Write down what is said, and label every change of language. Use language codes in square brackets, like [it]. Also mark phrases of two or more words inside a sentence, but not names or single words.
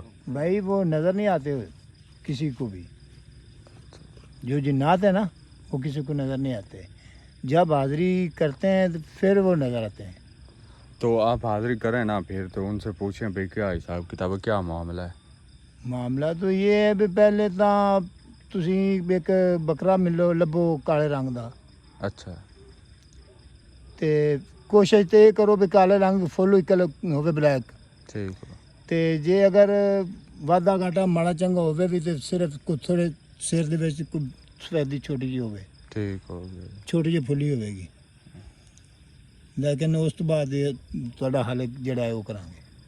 [ur] بھائی وہ نظر نہیں آتے کسی کو بھی، جو جنات ہیں نا وہ کسی کو نظر نہیں آتے، جب حاضری کرتے ہیں تو پھر وہ نظر آتے ہیں۔ تو آپ حاضری کریں نا، پھر تو ان سے پوچھیں بھائی کیا حساب کتاب ہے، کیا معاملہ ہے۔ معاملہ تو یہ ہے بھی پہلے [pa] ਤਾਂ ਤੁਸੀਂ ਇੱਕ ਬੱਕਰਾ ਮਿਲੋ ਲੱਭੋ ਕਾਲੇ ਰੰਗ ਦਾ, [ur] اچھا [pa] ਤੇ ਕੋਸ਼ਿਸ਼ ਤੇ ਇਹ ਕਰੋ ਵੀ ਕਾਲੇ ਰੰਗ ਫੁੱਲ ਇਕੱਲ ਹੋਵੇ ਬਲੈਕ, [ur] ٹھیک ہو، [pa] ਤੇ ਜੇ ਅਗਰ ਵਾਧਾ ਘਾਟਾ ਮਾੜਾ ਚੰਗਾ ਹੋਵੇ ਵੀ ਤੇ ਸਿਰਫ ਕੁਝ ਥੋੜੇ ਸਿਰ ਦੇ ਵਿੱਚ ਕੋਈ ਸਫੈਦੀ ਛੋਟੀ ਜਿਹੀ ਹੋਵੇ, [ur] ٹھیک ہو گیا۔ [pa] ਛੋਟੀ ਜਿਹੀ ਫੁੱਲੀ ਹੋਵੇਗੀ, ਲੇਕਿਨ ਉਸ ਤੋਂ ਬਾਅਦ ਇਹ ਤੁਹਾਡਾ ਹੱਲ ਜਿਹੜਾ ਹੈ ਉਹ ਕਰਾਂਗੇ।